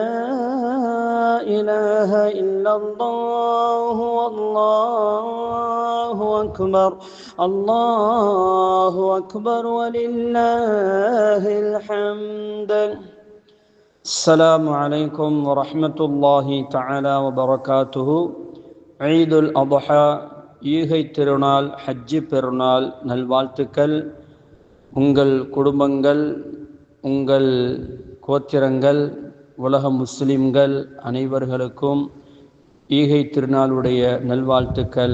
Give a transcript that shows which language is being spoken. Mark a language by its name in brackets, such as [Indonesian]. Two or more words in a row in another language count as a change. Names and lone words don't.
[Arabic] إله إلا الله والله أكبر الله أكبر ولله الحمد السلام عليكم ورحمة الله تعالى وبركاته عيد الأضحى [Tamil] ஈகை திருநாள் ஹஜ்ஜி பெருநாள் நல்வாழ்த்துக்கள். உங்கள் குடும்பங்கள், உங்கள் கோத்திரங்கள், உலக முஸ்லிம்கள் அனைவர்களுக்கும் ஈகை திருநாளுடைய நல்வாழ்த்துக்கள்.